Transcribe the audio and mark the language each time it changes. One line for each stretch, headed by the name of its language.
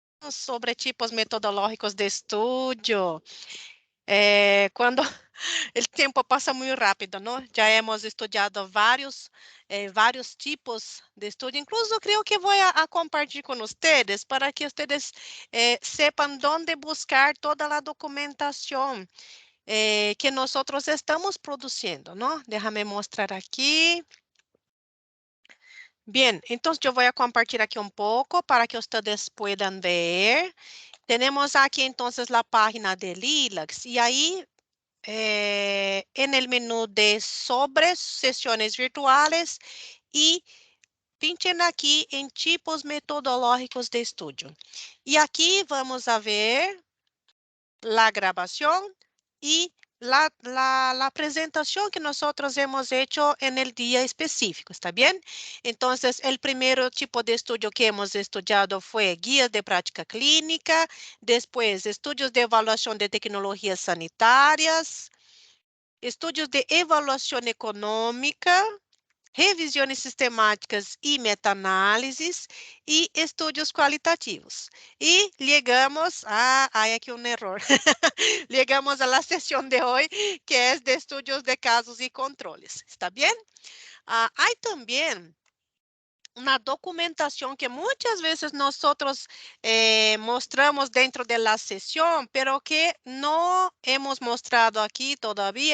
Spanish: sobre tipos metodológicos de estudio.
Portuguese: Quando o tempo passa muito rápido, não? Já hemos estudado vários tipos de estudo. Incluso creio que vou a compartilhar com vocês para que vocês sepan onde buscar toda a documentação que nós estamos produzindo, não?
Spanish: Déjame mostrar aqui. Bien, entonces yo voy a compartir aquí un poco para que ustedes puedan ver. Tenemos aquí entonces la página de Lilacs y ahí en el menú de sobre sesiones virtuales y pinchen aquí en tipos metodológicos de estudio. Y aquí vamos a ver la grabación y la presentación que nosotros hemos hecho en el día específico, ¿está bien? Entonces, el primer tipo de estudio que hemos estudiado fue guías de práctica clínica, después estudios de evaluación de tecnologías sanitarias, estudios de evaluación econômica,
Portuguese: revisões sistemáticas e meta-análises e estudos qualitativos. E chegamos hay aqui um error.
Spanish: Llegamos a la sesión de hoy, que es de estudios de casos y controles. ¿Está bien? Hay también una documentación que muchas veces nosotros mostramos dentro de la sesión, pero que no hemos mostrado aquí todavía.